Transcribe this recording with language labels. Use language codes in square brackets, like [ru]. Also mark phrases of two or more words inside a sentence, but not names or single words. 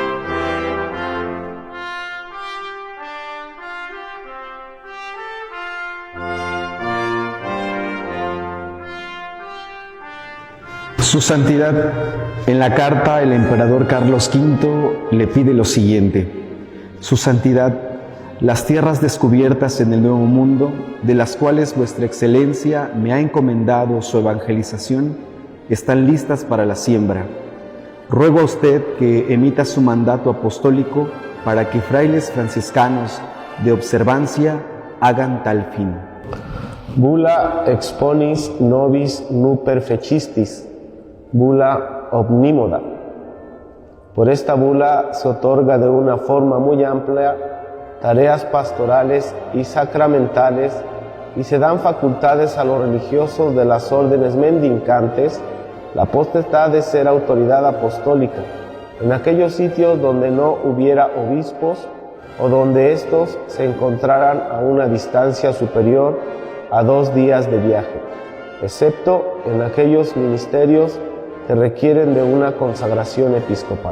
[es] Su Santidad, en la carta el emperador Carlos V le pide lo siguiente: Su Santidad, las tierras descubiertas en el Nuevo Mundo, de las cuales vuestra Excelencia me ha encomendado su evangelización, están listas para la siembra. Ruego a usted que emita su mandato apostólico para que frailes franciscanos de observancia hagan tal fin. Bula exponis nobis nuper fecistis, bula omnímoda. Por esta bula se otorga de una forma muy amplia tareas pastorales y sacramentales y se dan facultades a los religiosos de las órdenes mendicantes la potestad de ser autoridad apostólica en aquellos sitios donde no hubiera obispos o donde éstos se encontraran a una distancia superior a 2 días de viaje, excepto en aquellos ministerios que requieren de una consagración episcopal.